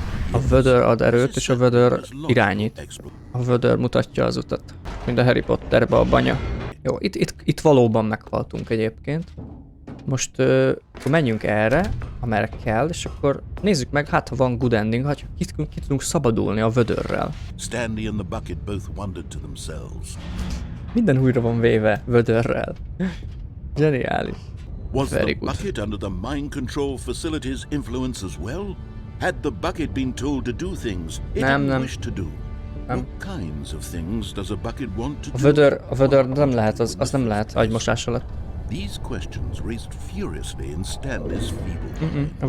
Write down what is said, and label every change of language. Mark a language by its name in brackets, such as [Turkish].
[Hungarian] A VÖDÖR ad erőt, és a VÖDÖR irányít. A VÖDÖR mutatja az utat. Mint a Harry Potterbe a banya. Jó, itt valóban meghaltunk egyébként. Most akkor menjünk erre, amerre kell, és akkor nézzük meg, hát ha van [English] good ending, [Hungarian] hogy ki tudunk szabadulni a VÖDÖRrel. [English] Stanley and the bucket both wondered to themselves. [Hungarian] Minden újra van véve VÖDÖRrel. Zseniális. [English] Was the bucket under the mind control facility's influence as well? Had the bucket been told to do things it didn't wish to do? What kinds of things does a bucket want to do? [Hungarian] A VÖDÖR nem lehet, az nem lehet agymosás alatt. [English] These questions raised furiously in Stanley's feeble mind.